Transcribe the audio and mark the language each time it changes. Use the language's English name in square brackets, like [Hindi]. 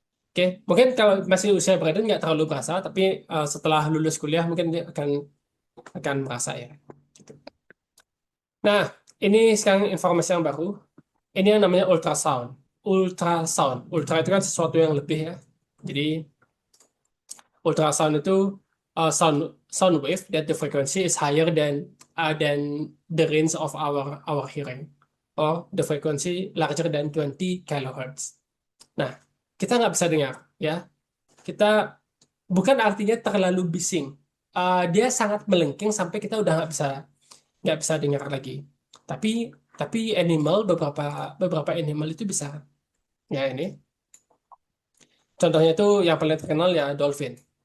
[Indonesian] Oke, mungkin kalau masih usia Brandon nggak terlalu berasa, tapi setelah lulus kuliah mungkin dia akan merasa ya. Gitu. Nah, ini sekarang informasi yang baru. Ini yang namanya ultrasound. Ultrasound. Ultra itu kan sesuatu yang lebih ya. Jadi ultrasound itu [English] sound sound wave that the frequency is higher than the range of our hearing, or the frequency larger than 20 kilohertz. [Indonesian] Nah, kita nggak bisa dengar ya. Kita bukan artinya terlalu bising. Dia sangat melengking sampai kita udah nggak bisa dengar lagi. Tapi animal beberapa beberapa animal itu bisa. Ya ini contohnya itu yang paling terkenal ya dolphin.